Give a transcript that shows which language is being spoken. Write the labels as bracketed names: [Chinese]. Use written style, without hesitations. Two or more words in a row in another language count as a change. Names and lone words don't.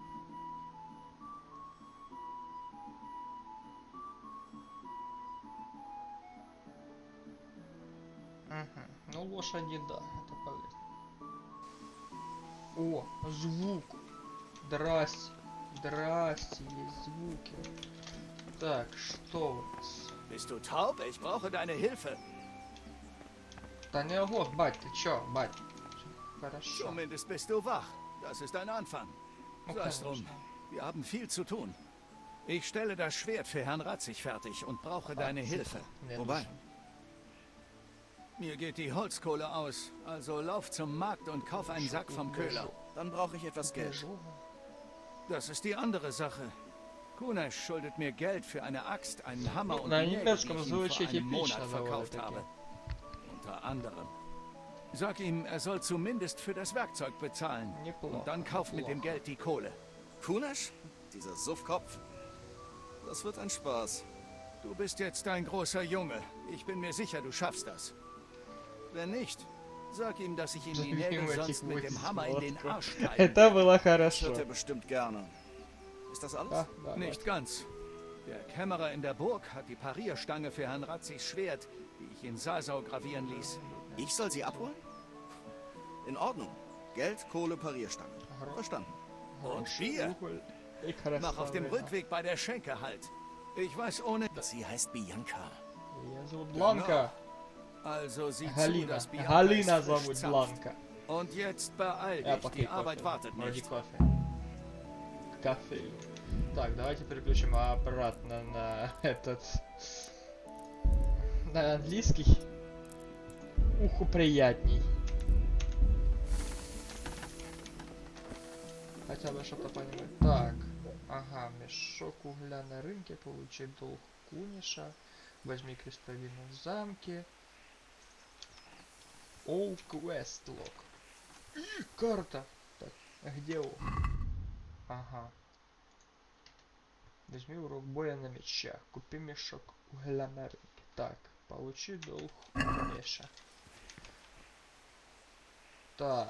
[Russian] Угу. Ну, лошади, да, это полезно. О, звук. Здрасте. Здрасте, есть звуки. Так, что у нас? [German] Bist du taub? Ich brauche deine Hilfe. [Russian] Да не ого, бать, ты чё, бать? Хорошо. [German] Zumindest bist du wach. Das ist ein Anfang. [Russian] Ну, [German] Sei es drum. [Russian] конечно. [German] Wir haben viel zu tun. Ich stelle das Schwert für Herrn Ratzig fertig und brauche deine Hilfe. [Russian] Мне [German] Wobei? [Russian] нужен. [German] Mir geht die Holzkohle aus. Also lauf zum Markt und kauf einen Sack vom Köhler. Dann brauche ich etwas Geld. Das ist die andere Sache. Kunesh schuldet mir Geld für eine Axt, einen Hammer und [Russian] На [German] die Nägel, die [Russian] немецком [German] ich ihm vor [Russian] звучит [German] einem Monat [Russian] эпично довольно [German] verkauft [Russian] таки. [German] habe. Unter anderem. Sag ihm, er soll zumindest für das Werkzeug bezahlen. [Russian] Неплохо. [German] Und dann kauf mit dem [Russian] неплохо. [German] Geld die Kohle. Kunesh? Dieser Suffkopf? Das wird ein Spaß. Du bist jetzt ein großer Junge. Ich bin mir sicher, du schaffst das. Wenn nicht, sag ihm, dass ich ihm die Nägel sonst mit dem Hammer in den Arsch schneide. [Russian] Это было [German] Das [Russian] хорошо. [German] hört er bestimmt gerne. Ist das alles? [Russian] Да, да, [German] Nicht ganz. Der Kämmerer in der Burg hat die Parierstange für Herrn Ratzigs Schwert, die ich in Sasau gravieren ließ. Ich soll sie abholen? In Ordnung. Geld, Kohle, Parierstange. Verstanden. Und Bier? [Russian] И [German] Mach auf dem [Russian] красавица. [German] Rückweg bei der Schenke halt. Ich weiß ohne... Sie heißt Bianca. [Russian] Меня зовут Бланка. [German] Also sieh zu, [Russian] Галина. [German] dass Bianca [Russian] Галина [German] es frisch [Russian] зовут [German] zapft. [Russian] Бланка. [German] Und jetzt beeil [Russian] Я [German] dich, [Russian] попью [German] die Arbeit [Russian] кофе. [German] wartet [Russian] Вроде [German] nicht. [Russian] кофе. Кофе. Так, давайте переключим обратно на этот... На английский. Уху приятней. Хотя бы что-то понимать. Так. Ага, мешок угля на рынке. Получить долг Куниша. Возьми крестовину в замке. [English] All quest log. [Russian] Карта. Так, а где он? Ага. Возьми урок боя на мечах. Купи мешок угля на рынке. Так, получи долг Куниша. Так.